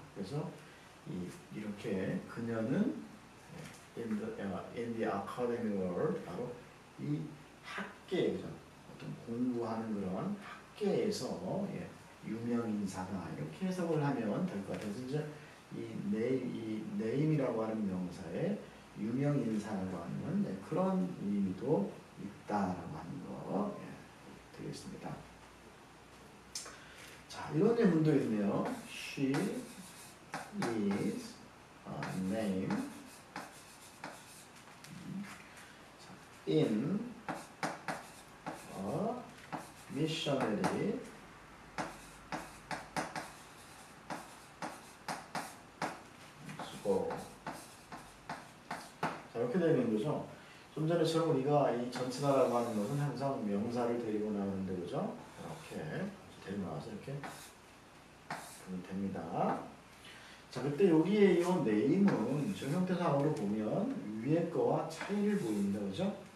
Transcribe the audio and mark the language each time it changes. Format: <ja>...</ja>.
<ko>그래서 이렇게 그녀는</ko> <en>in the academic world</en> <ko>바로 이 학계에서 어떤 공부하는 그런 학계에서 유명 인사다 이렇게 해석을 하면 될 것 같아요. 이제 이 name이라고 하는 명사에 유명 인사라고 하는 그런 의미도 있다라고 하는 거 되겠습니다. 자, 이런 예문도 있네요.</ko> <en>She is a name in a missionary school.</en> <ko>자, 이렇게 되는 거죠. 좀 전에처럼 우리가 이 전치사라고 하는 것은 항상 명사를 데리고 나오는데 그죠? 이렇게 데리고 나와서 이렇게 보면 됩니다. 자, 그때 여기에 이 name은 저 형태상으로 보면 위에 거와 차이를 보입니다. 그죠?</ko>